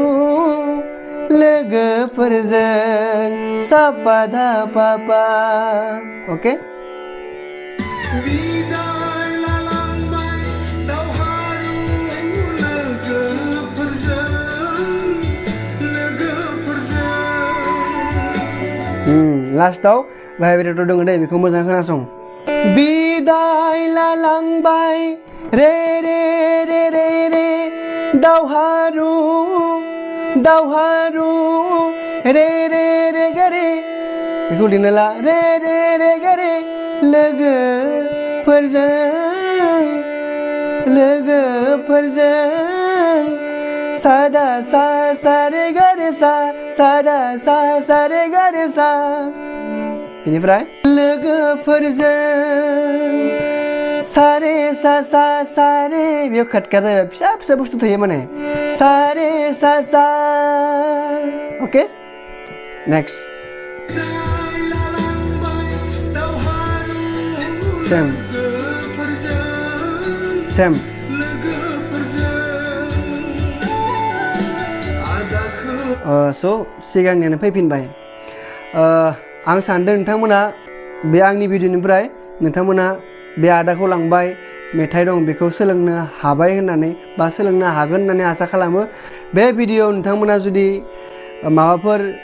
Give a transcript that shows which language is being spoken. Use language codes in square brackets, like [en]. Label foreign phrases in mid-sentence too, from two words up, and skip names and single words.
[brx] लोगोफोरजों सा पा धा पा पा अके लास्टाव भाइब्रेटर दङ दे बेखौ मोजां खोनासं बिदाय लालांबाय रे रे रे रे रे दावहारु दावहारु रे रे रे गे रे बेखौ लिरना ला रे रे रे गे रे लोगोफोरजों सादा सा सा रे गा रे सा सादा सा सा रे गा रे सा बेनिफ्राय लोगोफोरजों सा रे सा सा सा रे बेयाव खटका जाबाय फिसा फिसा बुस्थु थायो माने सा रे सा सा ओके नेक्स्ट सेम स' सिगांनियानो फैफिनबाय आं सानदों नोंथांमोना बे आंनि भिडिअनिफ्राय नोंथांमोना बे आदाखौ लांबाय मेथाइ दं बेखौ सोलोंनो हाबाय होननानै बा सोलोंनो हागोन होननानै आसा खालामो बे भिडिअ नोंथांमोना जुदि माबाफोर